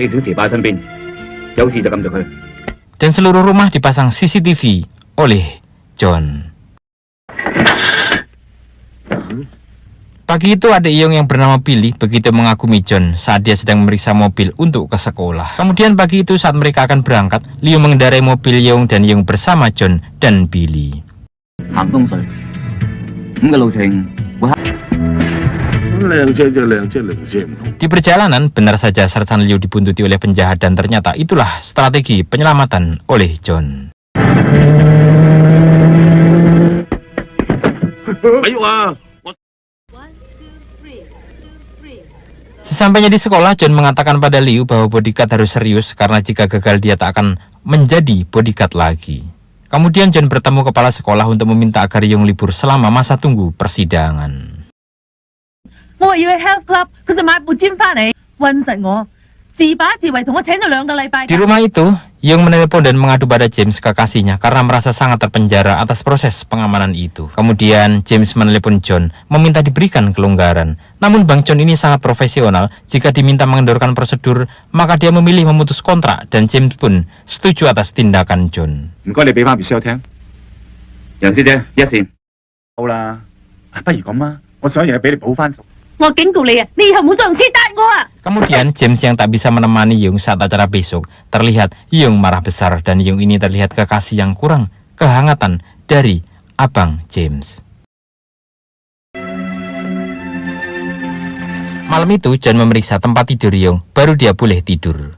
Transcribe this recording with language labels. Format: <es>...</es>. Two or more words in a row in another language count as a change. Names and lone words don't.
<id>Dan seluruh rumah dipasang CCTV oleh John. Pagi itu ada Yeong yang bernama Billy begitu mengagumi John saat dia sedang memeriksa mobil untuk ke sekolah. Kemudian pagi itu saat mereka akan berangkat, Liu mengendarai mobil Yeong dan Yeong bersama John dan Billy.</id> <yue>行東隧，咁嘅路程會黑。</yue> <id>Di perjalanan, benar saja Sersan Liu dibuntuti oleh penjahat dan ternyata itulah strategi penyelamatan oleh John. Sesampainya di sekolah, John mengatakan pada Liu bahwa bodyguard harus serius karena jika gagal dia tak akan menjadi bodyguard lagi. Kemudian John bertemu kepala sekolah untuk meminta agar Yeong libur selama masa tunggu persidangan.</id> <yue>我話要去</yue> <en>health club，</en> <yue>佢就買部 gym 翻嚟，暈實我，自把自為同我請咗2個禮拜假。</yue> <id>Di rumah itu, Yeong menelpon dan mengadu pada James kekasihnya karena merasa sangat terpenjara atas proses pengamanan itu. Kemudian James menelpon John meminta diberikan kelonggaran. Namun Bang John ini sangat profesional. Jika diminta mengendorkan prosedur, maka dia memilih memutus kontrak dan James pun setuju atas tindakan John.</id> <yue>唔該，你俾翻 Michelle 聽。楊小姐，一線。好啦，不如咁啊，我想嘢俾你補翻數。我警告你啊，你以後唔好再用私打我啊！</yue> <id>Kemudian James yang tak bisa menemani Yeong saat acara besok, terlihat Yeong marah besar dan Yeong ini terlihat kekasih yang kurang kehangatan dari Abang James. Malam itu John memeriksa tempat tidur Yeong, baru dia boleh tidur.</id>